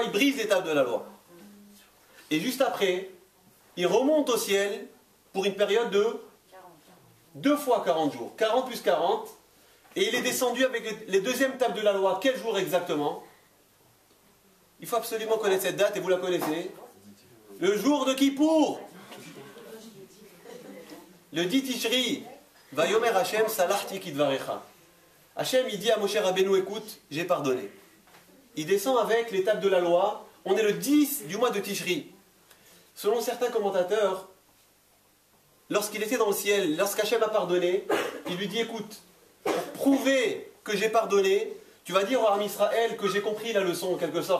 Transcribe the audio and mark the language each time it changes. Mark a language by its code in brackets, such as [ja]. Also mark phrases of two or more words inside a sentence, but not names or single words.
[fr] Il brise les tables de la loi. Et juste après, il remonte au ciel pour une période de 2 fois 40 jours. 40 plus 40. Et il est descendu avec les deuxièmes tables de la loi. Quel jour exactement? Il faut absolument connaître cette date et vous la connaissez. Le jour de Kippour. Le dit Tishri. [he] ויאמר השם סלחתי כדברך. [fr] Hashem, il dit à Moshe Rabbeinu, écoute, j'ai pardonné. Il descend avec les tables de la loi. On est le 10 du mois de Tishri. Selon certains commentateurs, lorsqu'il était dans le ciel, lorsqu'Hachem a pardonné, il lui dit, écoute, pour prouver que j'ai pardonné, tu vas dire au Ham Israël que j'ai compris la leçon, en quelque sorte.